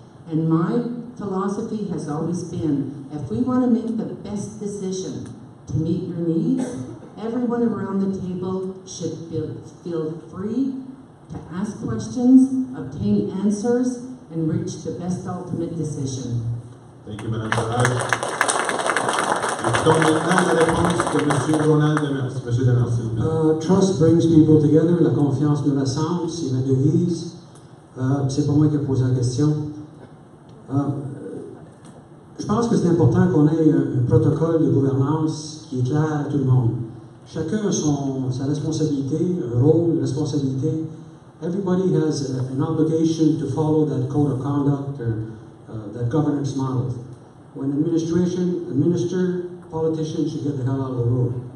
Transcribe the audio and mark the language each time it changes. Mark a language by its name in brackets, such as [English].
[English] And my philosophy has always been, if we want to make the best decision to meet your needs, everyone around the table should feel free to ask questions, obtain answers, and reach the best ultimate decision. Thank you, Mme Sarah. [French] Et donc maintenant la réponse de M. Ronald Demers. M. Demers, s'il vous plaît. [English] Trust brings people together. [French] La confiance me rassemble. C'est ma devise. C'est pas moi qui ai posé la question. Je pense que c'est important qu'on ait un protocole de gouvernance qui est clair à tout le monde. Chacun a sa responsabilité, un rôle, une responsabilité. [English] Everybody has an obligation to follow that code of conduct or that governance model. When a minister, politicians should get the hell out of the road.